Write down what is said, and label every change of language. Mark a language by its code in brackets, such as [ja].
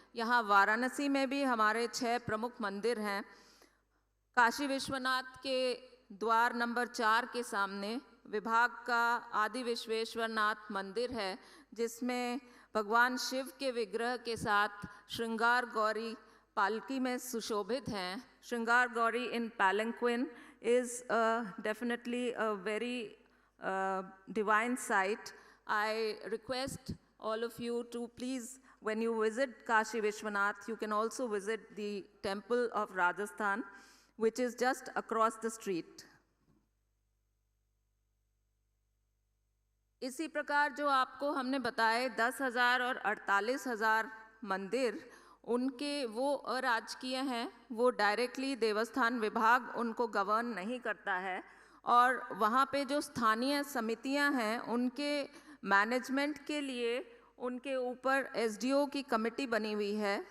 [hi] यहाँ वाराणसी में भी हमारे 6 प्रमुख मंदिर हैं। काशी विश्वनाथ के द्वार नंबर 4 के सामने विभाग का आदि विश्वेश्वरनाथ मंदिर है, जिसमें भगवान शिव के विग्रह के साथ श्रृंगार गौरी पालकी में सुशोभित हैं। [en] Shringar Gauri in palanquin is definitely a very divine sight. I request all of you to please, when you visit Kashi Vishwanath, you can also visit the temple of Rajasthan, which is just across the street. [hi] इसी प्रकार जो आपको हमने बताए 10,000 और 48,000 मंदिर, उनके वो अराजकीय हैं, वो डायरेक्टली देवस्थान विभाग उनको गवर्न नहीं करता है, और वहाँ पे जो स्थानीय समितियाँ हैं उनके मैनेजमेंट के लिए उनके ऊपर एसडीओ की कमेटी बनी हुई है।